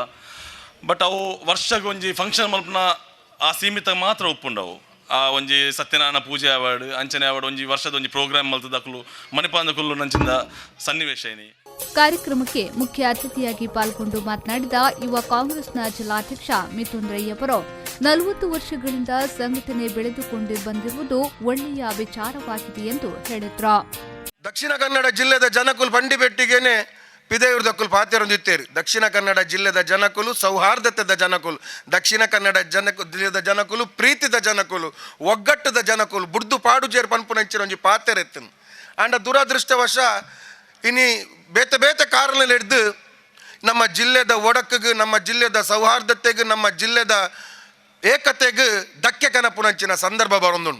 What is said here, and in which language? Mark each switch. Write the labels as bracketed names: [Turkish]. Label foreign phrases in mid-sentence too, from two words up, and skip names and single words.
[Tulu] ಬಟ್ ಅವು ವರ್ಷಕ್ಕೆ ಒಂಜಿ ಫಂಕ್ಷನ್ ಮಲ್ಪನ ಆ ಸೀಮಿತ ಮಾತ್ರ ಒಪ್ಪುಂಡವು. ಆ ಒಂಜಿ ಸತ್ಯನಾರಾಯಣ ಪೂಜೆ ಅವಾರ್ಡ್ ಅಂಚನೆ ಅವಾರ್ಡ್ ಒಂಜಿ ವರ್ಷದ ಒಂಜಿ ಪ್ರೋಗ್ರಾಮ್ ಮಲ್ತದಕ್ಕಲು ಮಣಿಪಾಂದ ಕುಲ್ಲು ನಂಚಿಂದ ಸನ್ನಿವೇಶ ಏನಿ. [Kannada] ಕಾರ್ಯಕ್ರಮಕ್ಕೆ ಮುಖ್ಯ ಅತಿಥಿಯಾಗಿ ಪಾಲ್ಗೊಂಡು ಮಾತನಾಡಿದ ಯುವ ಕಾಂಗ್ರೆಸ್ನ ಜಿಲ್ಲಾಧ್ಯಕ್ಷ ಮಿಥುನ್ ರೈ ಅವರು, 40 ವರ್ಷಗಳಿಂದ ಸಂಘಟನೆ ಬೆಳೆದುಕೊಂಡು ಬಂದಿರುವುದು ಒಳ್ಳೆಯ ವಿಚಾರವಾಗಿದೆ ಎಂದು ಹೇಳಿದ್ರು. [Tulu] ದಕ್ಷಿಣ ಕನ್ನಡ ಜಿಲ್ಲೆದ ಜನಕುಲು ಪಂಡಿಬೆಟ್ಟಿಗೆನೆ ಪಿದೆಯುರ್ದಕ್ಕುಲು ಪಾತ್ಯರೊಂದಿತ್ತೇರು. ದಕ್ಷಿಣ ಕನ್ನಡ ಜಿಲ್ಲೆದ ಜನಕುಲು ಸೌಹಾರ್ದತೆದ ಜನಕುಲು, ದಕ್ಷಿಣ ಕನ್ನಡ ಜಿಲ್ಲೆದ ಜನಕುಲು ಪ್ರೀತಿದ ಜನಕುಲು, ಒಗ್ಗಟ್ಟದ ಜನಕುಲು ಬುಡ್ದು ಪಾಡುಜೇರು ಪನ್ಪುನಂಚಿನ ಒಂಜಿ ಪಾತ್ಯರೆತ್ತನು. ಅಂಡ ದುರದೃಷ್ಟವಶ ಇನಿ ಬೇತೆ ಕಾರಣಲ್ಲಿ ಹಿಡ್ದು ನಮ್ಮ ಜಿಲ್ಲೆದ ಒಡಕಿಗೆ, ನಮ್ಮ ಜಿಲ್ಲೆದ ಸೌಹಾರ್ದತೆಗೆ, ನಮ್ಮ ಜಿಲ್ಲೆದ ಏಕತೆಗೆ ಧಕ್ಕೆ ಕನಪುನಂಚಿನ ಸಂದರ್ಭ ಬರೊಂದುಂಡು.